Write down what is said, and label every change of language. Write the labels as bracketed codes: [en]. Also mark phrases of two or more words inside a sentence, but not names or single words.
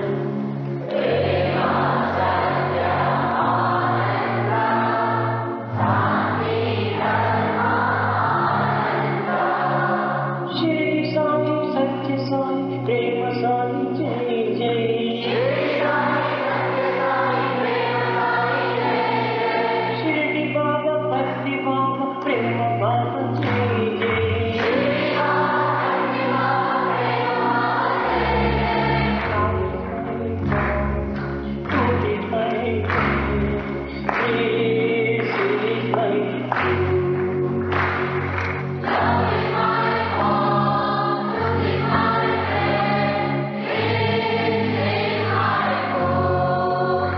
[sa] श्री साई सत्य साई प्रेम साई जय जय शिरडी बाबा भक्ति बाबा प्रेम बाबा जय जय [en] Truth is my friend, grace is my food. Love is my bond, truth is my breath, bliss is my food.